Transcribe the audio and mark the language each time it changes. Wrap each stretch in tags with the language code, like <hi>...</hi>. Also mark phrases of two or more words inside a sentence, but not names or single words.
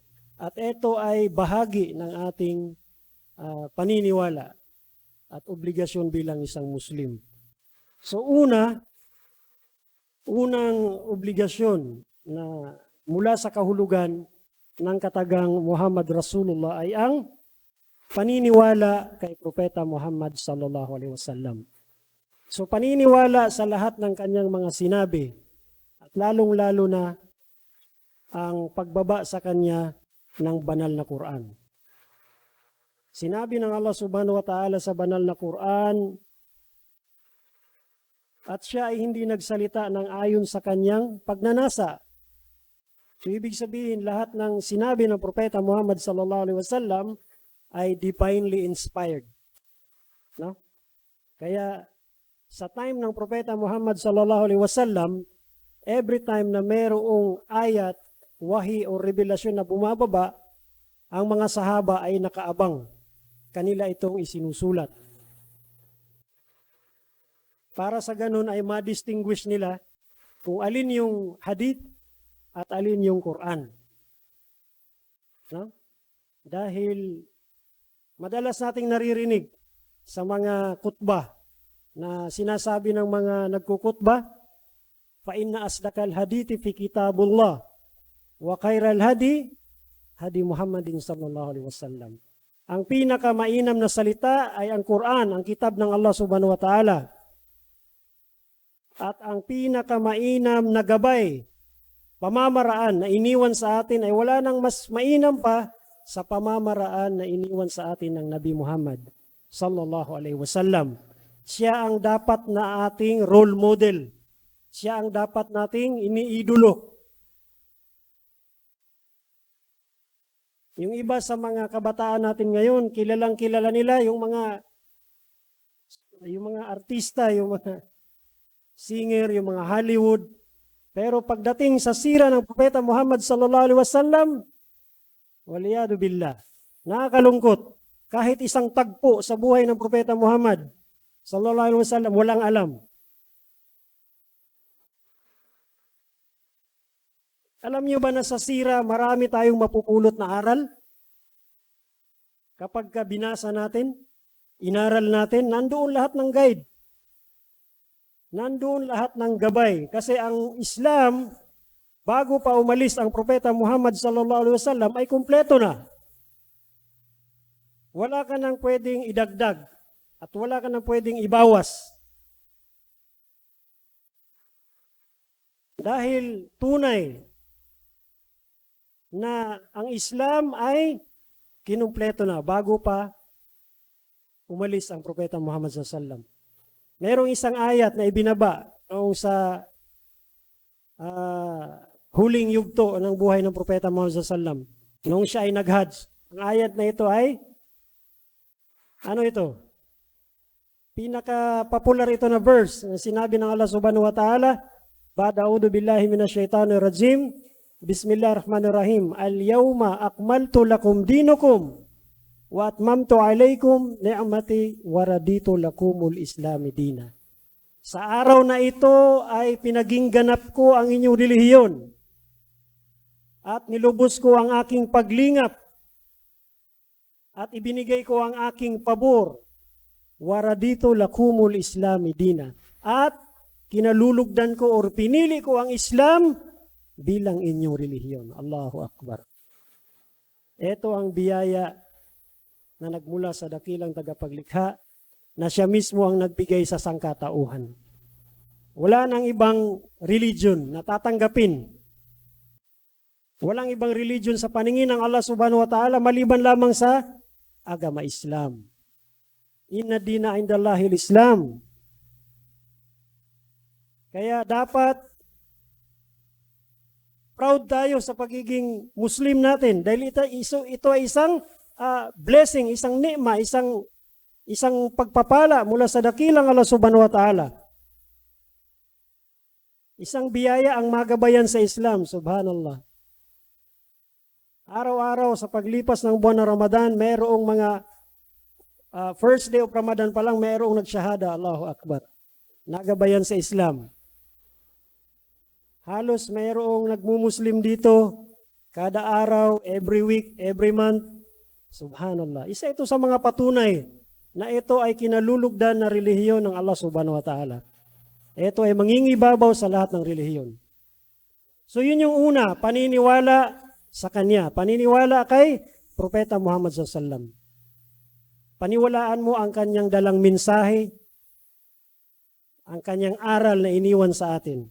<tl>At ito ay bahagi ng ating paniniwala at obligasyon bilang isang Muslim. So unang obligasyon na mula sa kahulugan ng katagang</tl> <ar>محمد رسول الله</ar> <tl>ay ang paniniwala kay Propeta Muhammad</tl> <ar>صلى الله عليه وسلم.</ar> <tl>So paniniwala sa lahat ng kanyang mga sinabi at lalong-lalo na ang pagbaba sa kanya ng banal na Quran. Sinabi ng Allah</tl> <ar>سبحانه وتعالى</ar> <tl>sa banal na Quran, at siya ay hindi nagsalita ng ayon sa kanyang pagnanasa. So ibig sabihin, lahat ng sinabi ng Propeta Muhammad</tl> <ar>صلى الله عليه وسلم</ar> <tl>ay</tl> <en>divinely inspired,</en> <tl>no? Kaya sa time ng Propeta Muhammad</tl> <ar>صلى الله عليه وسلم,</ar> <en>every time</en> <tl>na mayroong ayat, wahi o revelasyon na bumababa, ang mga sahaba ay nakaabang. Kanila itong isinusulat. Para sa ganun ay ma-distinguish nila kung alin yung hadith at alin yung Quran. No? Dahil madalas nating naririnig sa mga khutbah na sinasabi ng mga nagkukutbah,</tl> <ar>فإن أصدق الحديث في كتاب الله وخير الهدي هدي محمد صلى الله عليه وسلم.</ar> <tl>Ang pinakamainam na salita ay ang Quran, ang kitab ng Allah</tl> <ar>سبحانه وتعالى.</ar> <tl>At ang pinakamainam na gabay, pamamaraan na iniwan sa atin ay wala nang mas mainam pa sa pamamaraan na iniwan sa atin ng Nabi Muhammad</tl> <ar>صلى الله عليه وسلم.</ar> <tl>Siya ang dapat na ating</tl> <en>role model.</en> <tl>Siya ang dapat nating iniidolo. Yung iba sa mga kabataan natin ngayon, kilalang kilala nila yung mga artista, yung mga singer, yung mga Hollywood. Pero pagdating sa sira ng Propeta Muhammad</tl> <ar>صلى الله عليه وسلم, والعياذ بالله,</ar> <tl>nakakalungkot. Kahit isang tagpo sa buhay ng Propeta Muhammad</tl> <ar>صلى الله عليه وسلم,</ar> <tl>walang alam. Alam niyo ba na sa sira, marami tayong mapupulot na aral? Kapag binasa natin, inaral natin, nandoon lahat ng guide. Nandoon lahat ng gabay. Kasi ang Islam, bago pa umalis ang Propeta Muhammad</tl> <ar>صلى الله عليه وسلم,</ar> <tl>ay kumpleto na. Wala ka nang pwedeng idagdag at wala ka nang pwedeng ibawas. Dahil tunay na ang Islam ay kinumpleto na bago pa umalis ang Propeta Muhammad</tl> <ar>صلى الله عليه وسلم.</ar> <tl>Merong isang ayat na ibinaba noong sa huling yugto ng buhay ng Propeta Muhammad</tl> <ar>صلى الله عليه وسلم.</ar> <tl>Noong siya ay nag-hajj. Ang ayat na ito ay, ano ito? Pinaka-popular ito na verse na sinabi ng Allah</tl> <ar>سبحانه وتعالى, بعد أعوذ بالله من الشيطان الرجيم بسم الله الرحمن الرحيم. اليوم أكملت لكم دينكم وأتممت عليكم نعمتي ورضيت لكم الإسلام دينا.</ar> <tl>Sa araw na ito ay pinaging ganap ko ang inyong relihiyon at nilubos ko ang aking paglingap at ibinigay ko ang aking pabor</tl> <ar>ورضيت لكم الإسلام دينا.</ar> <tl>At kinalulugdan ko o pinili ko ang Islam bilang inyong relihiyon.</tl> <ar>الله أكبر.</ar> <tl>Ito ang biyaya na nagmula sa dakilang tagapaglikha na siya mismo ang nagbigay sa sangkatauhan. Wala nang ibang religion na tatanggapin. Walang ibang religion sa paningin ng Allah</tl> <ar>سبحانه وتعالى</ar> <tl>maliban lamang sa agama Islam.</tl> <ar>إن الدين عند الله الإسلام.</ar> <tl>Kaya dapat proud tayo sa pagiging Muslim natin dahil ito ay isang blessing, isang ni'ma, isang pagpapala mula sa dakilang Allah</tl> <ar>سبحانه وتعالى.</ar> <tl>Isang biyaya ang magabayan sa Islam, subhanallah. Araw-araw sa paglipas ng buwan ng Ramadan, mayroong mga</tl> <en>first day of Ramadan</en> <tl>pa lang, mayroong nagsyahada,</tl> <ar>الله أكبر.</ar> <tl>Nagabayan sa Islam. Halos mayroong nagmumuslim dito, kada araw,</tl> <en>every week, every month.</en> <tl>Subhanallah. Isa ito sa mga patunay na ito ay kinalulugdan na relihiyon ng Allah</tl> <ar>سبحانه وتعالى.</ar> <tl>Ito ay mangingibabaw sa lahat ng relihiyon. So yun yung una, paniniwala sa Kanya. Paniniwala kay Propeta Muhammad</tl> <ar>صلى الله عليه وسلم.</ar> <tl>Paniwalaan mo ang Kanyang dalang mensahe, ang Kanyang aral na iniwan sa atin.</tl>